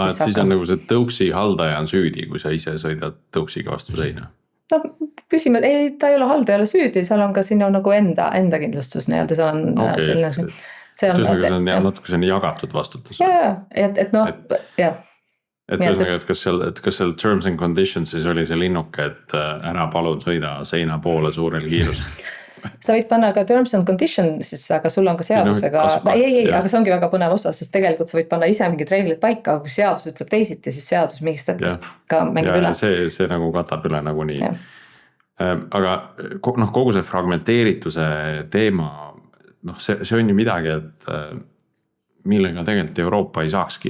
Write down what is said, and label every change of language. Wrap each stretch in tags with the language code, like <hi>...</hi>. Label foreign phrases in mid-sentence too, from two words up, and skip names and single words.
<et>siis on nagu see tõuksi haldaja on süüdi, kui sa ise sõidad tõuksiga vastu seina? Küsime, ei, ta ei ole haldajale süüdi, seal on ka sinna nagu enda kindlustus nii-öelda, seal on selline see on natuke selline jagatud vastutus. Et ühesõnaga, et kas seal</et> <en>terms and conditions</en> <et>siis oli see linnuke, et ära palun sõida seina poole suurel kiirusel? Sa võid panna ka</et> <en>terms and conditions,</en> <et>aga sul on ka seadusega, aga see ongi väga põnev osa, sest tegelikult sa võid panna ise mingid reeglid paika, aga kui seadus ütleb teisiti, siis seadus mingist hetkest ka mängib üle. See nagu katab üle nagu nii. Aga kogu see fragmenteerituse teema, see on ju midagi, et millega tegelikult Euroopa ei saakski</et>